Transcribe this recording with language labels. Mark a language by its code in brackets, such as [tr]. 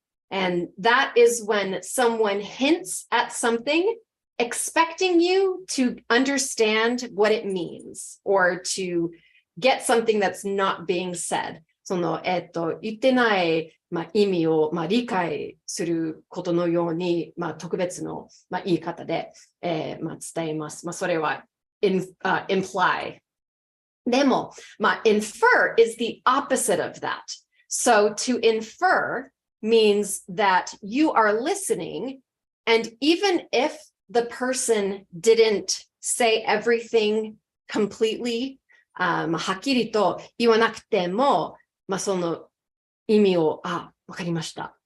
[en] And that is when someone hints at something, expecting you to understand what it means or to get something that's not being said. [ja] その、言ってない、意味を、理解することのように、特別の、言い方で、伝えます。それは、imply。 [en] でも、infer is the opposite of that. So to infer means that you are listening, and even if the person didn't say everything completely, [ja] はっきりと言わなくても、その意味を、わかりました。